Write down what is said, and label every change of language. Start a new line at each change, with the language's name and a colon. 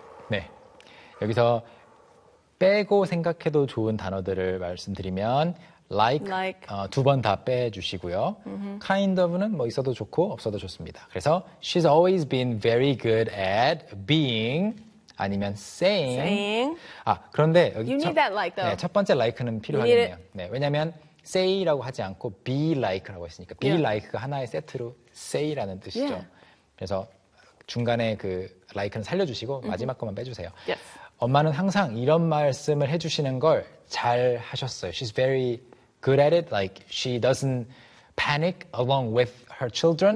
Korean: 네, 여기서 빼고 생각해도 좋은 단어들을 말씀드리면 like 두 번 다 빼주시고요. Mm-hmm. Kind of는 뭐 있어도 좋고 없어도 좋습니다. 그래서
English: she's always been very good at being
Korean: 아니면
English: saying.
Korean: 아, 그런데 여기
English: you need that like, though.
Korean: 네, 첫 번째 like는 필요하겠네요. 네, 왜냐하면 say라고 하지 않고 be like라고 했으니까 be like가 하나의 세트로 say라는 뜻이죠. Yeah. 그래서 중간에 그 like는 살려주시고 mm-hmm. 마지막 것만 빼주세요. Yes. 엄마는 항상 이런 말씀을 해주시는 걸 잘 하셨어요.
English: She's very good at it. Like she doesn't panic along with her children.